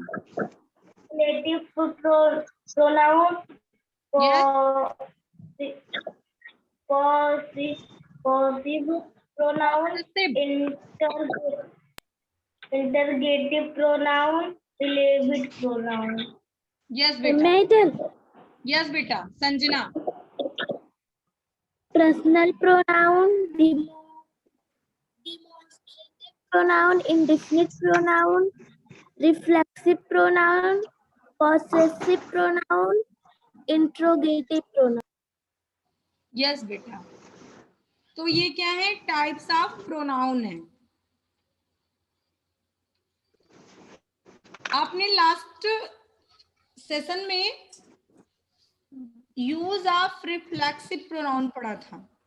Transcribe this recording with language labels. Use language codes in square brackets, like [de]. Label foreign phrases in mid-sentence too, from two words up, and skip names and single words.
[en] relative pronoun, yes, possessive pronoun, interrogative pronoun, relative pronoun. [hi] yes बेटा, yes बेटा। संजना। [en] Personal pronoun, demonstrative pronoun, indefinite pronoun, reflexive pronoun, possessive pronoun, interrogative pronoun. [hi] यस बेटा। तो ये क्या है, [en] types of pronoun [hi] है। आपने [en] last session [hi] में [en] use of reflexive pronoun [hi] पढ़ा था।